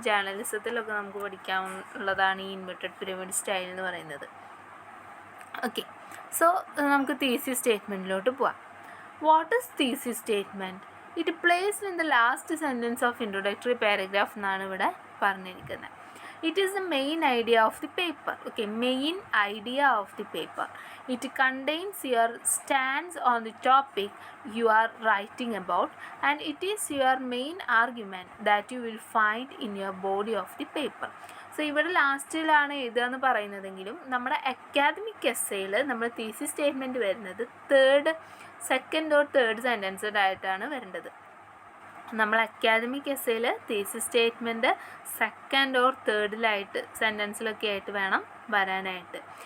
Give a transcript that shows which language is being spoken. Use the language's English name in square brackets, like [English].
[Malayalam] ജേർണലിസത്തിലൊക്കെ നമുക്ക് പഠിക്കാനുള്ളതാണ് ഈ inverted pyramid style എന്ന് പറയുന്നത്. ഓക്കെ, സോ നമുക്ക് തീസിസ് സ്റ്റേറ്റ്മെൻറ്റിലോട്ട് പോവാം. [English] What is thesis statement? It placed in the last sentence of introductory paragraph [Malayalam] എന്നാണ് ഇവിടെ പറഞ്ഞിരിക്കുന്നത്. [English] It is the main idea of the paper. Okay, main idea of the paper. It contains your stance on the topic you are writing about, and it is your main argument that you will find in your body of the paper. [Malayalam] So ഇവിടെ ലാസ്റ്റിലാണ് എഴുതുകയെന്ന് പറയുന്നതെങ്കിലും നമ്മുടെ academic എസ്സേയിൽ നമ്മുടെ thesis statement വരുന്നത് second or third സെൻറ്റൻസഡ് ആയിട്ടാണ് വരേണ്ടത്. നമ്മൾ academic എസ്സേയിൽ thesis statement second or തേർഡിലായിട്ട് സെൻറ്റൻസിലൊക്കെ ആയിട്ട് വേണം വരാനായിട്ട്.